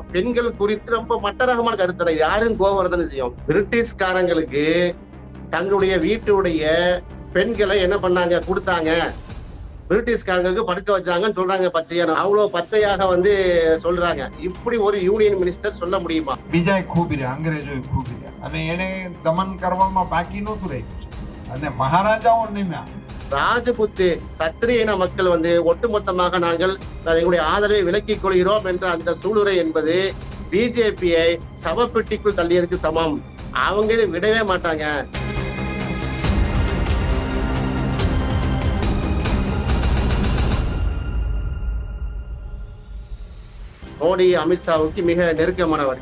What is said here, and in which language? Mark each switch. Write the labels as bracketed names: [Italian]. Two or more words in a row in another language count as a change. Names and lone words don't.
[Tamil] பெண்கள் குறித்து ரொம்ப மட்டரகமான கருத்து யாரும் கோபம் வரதானே செய்யும். பிரிட்டிஷ்காரங்களுக்கு தங்களுடைய வீட்டுடைய பெண்களை என்ன பண்ணாங்க, கொடுத்தாங்க, பிரிட்டிஷ்காரங்களுக்கு படுக்க வச்சாங்கன்னு சொல்றாங்க. பச்சையான அவ்வளவு பச்சையாக வந்து சொல்றாங்க. இப்படி ஒரு [English] union minister [Tamil] சொல்ல முடியுமா? [Gujarati] બીજા ખૂબ રહ્યા, અંગ્રેજો ખૂબ રહ્યા અને એને દમન કરવામાં બાકી નહોતું રહ્યું. અને મહારાજાઓ નિમ્યા [Tamil] ராஜபுத்து சத்திரிய மக்கள் வந்து ஒட்டுமொத்தமாக நாங்கள் எங்களுடைய ஆதரவை விலக்கிக் கொள்கிறோம் என்ற அந்த சூளுரை என்பது பிஜேபியை சவப்பெட்டிக்குள் தள்ளியதுக்கு சமம். அவங்க விடவே மாட்டாங்க. மோடி அமித்ஷாவுக்கு மிக நெருக்கமானவர்.